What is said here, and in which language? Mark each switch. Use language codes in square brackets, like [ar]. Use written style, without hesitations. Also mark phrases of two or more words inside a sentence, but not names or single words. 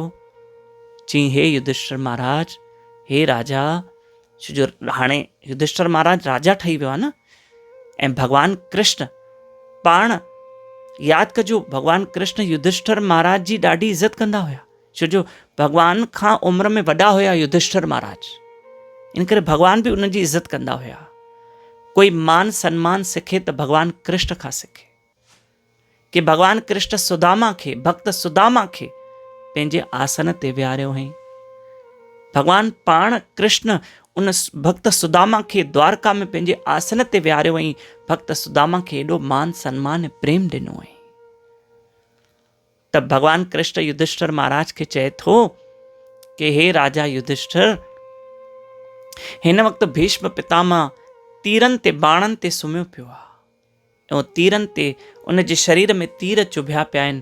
[sd] चई, हे युधिष्ठिर महाराज, हे राजा, छो जो हाणे युधिष्ठिर महाराज राजा ठही वियो आहे न, ऐं भगवान कृष्ण पाण, यादि कजो, भगवान कृष्ण युधिष्ठिर महाराज जी ॾाढी इज़त कंदा हुया, छो जो भगवान खां उम्र में वॾा हुया युधिष्ठिर महाराज। इन करे भगवान भी उन जी इज़त कंदा हुया। कोई मान सम्मान सिखे त भगवान कृष्ण खां सिखे। कि भगवान कृष्ण सुदामा खे, भक्त सुदामा खे पंहिंजे आसन ते विहारियो हुई। भगवान पाण कृष्ण उन भक्त सुदामा खे द्वारका में पंहिंजे आसन ते विहारियो हुई। भक्त सुदामा खे एॾो मान सम्मान ऐं प्रेम ॾिनो हुई। त भगवान कृष्ण युधिष्ठिर महाराज खे चए थो कि हे राजा युधिष्ठिर, हिन वक़्तु भीष्म पितामह तीरनि ते, बाणनि ते सुम्हियो पियो आहे ऐं तीरनि ते उन जे शरीर में तीर चुभिया पिया आहिनि।